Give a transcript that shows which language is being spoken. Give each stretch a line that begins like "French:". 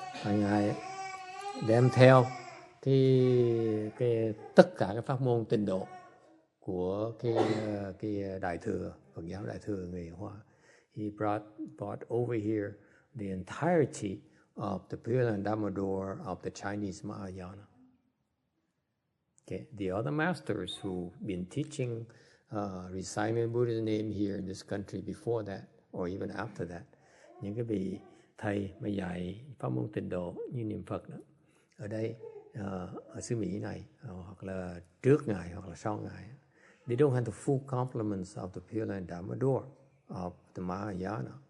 Vietnamese: Ngài đem theo cái tất cả các pháp môn Tịnh độ của cái Đại thừa, Phật giáo Đại thừa người Hoa.
English: He brought over here the entirety of the Pure Land Dharma door of the Chinese Mahayana. Okay. The other masters who've been teaching, reciting Buddha's name here in this country before that, or even after that,
Vietnamese: những cái vị thầy mà dạy pháp môn Tịnh độ như niệm Phật đó, ở đây, ở xứ Mỹ này, hoặc là trước Ngài hoặc là sau Ngài,
English: they don't have the full complements of the Pure Land Dharma door of the Mahayana.